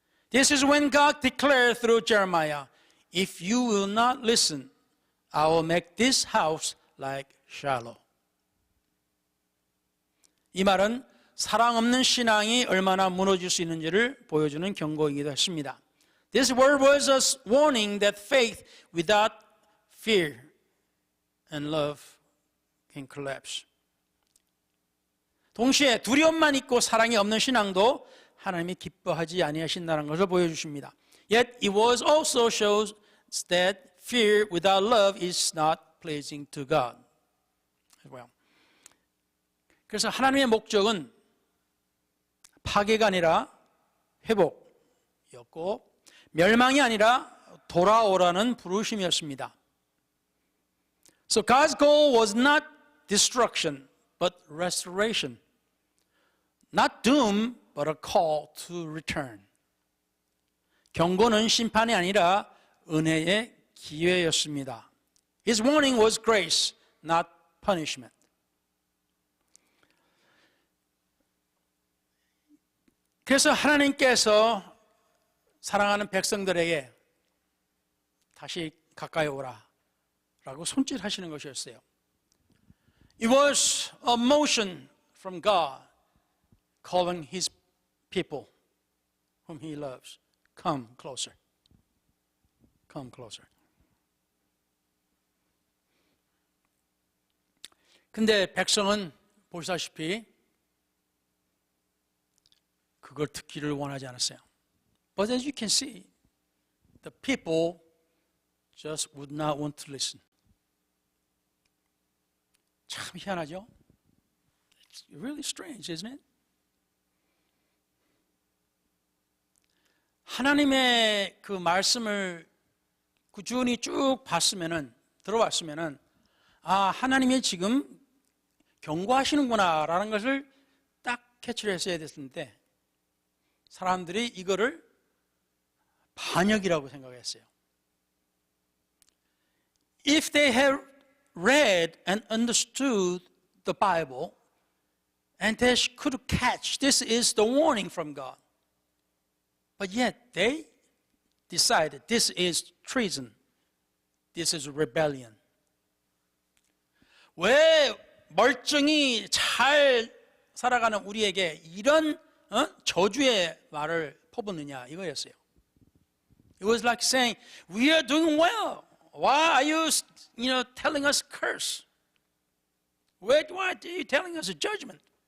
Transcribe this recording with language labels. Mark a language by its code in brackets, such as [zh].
[en] This is when God declared through Jeremiah, if you will not listen, I will make this house like Shiloh. [ko] 이 말은 사랑 없는 신앙이 얼마나 무너질 수 있는지를 보여주는 경고이기도 했습니다. [en] This word was a warning that faith without fear and love can collapse. [ko] 동시에 두려움만 있고 사랑이 없는 신앙도 하나님이 기뻐하지 아니하신다는 것을 보여주십니다. [en] Yet it was also shows that fear without love is not pleasing to God. Well. [ko] 그래서 하나님의 목적은 파괴가 아니라 회복이었고 멸망이 아니라 돌아오라는 부르심이었습니다. [en] So God's goal was not destruction, but restoration. Not doom, but a call to return. [ko] 경고는 심판이 아니라 은혜의 기회였습니다. [en] His warning was grace, not punishment. [ko] 그래서 하나님께서 사랑하는 백성들에게 다시 가까이 오라 라고 손질하시는 것이었어요. [en] It was a motion from God calling His people whom He loves. Come closer. Come closer. [ko] 근데 백성은 보시다시피 그걸 듣기를 원하지 않았어요. [en] But as you can see, the people just would not want to listen. [ko] 참 희한하죠? [en] It's really strange, isn't it? [ko] 하나님의 그 말씀을 꾸준히 쭉 들어봤으면은, 하나님이 지금 경고하시는구나라는 것을 딱 캐치를 했어야 됐는데, 사람들이 이거를 반역이라고 생각했어요. [en] If they had read and understood the Bible, and they could catch this is the warning from God, but yet they decided this is treason, this is rebellion. [ko] 왜 멀쩡히 잘 살아가는 우리에게 이런 저주의 말을 퍼붓느냐 이거였어요. [en] It was like saying, we are doing well. Why are you telling us curse? Why are you telling us a judgment?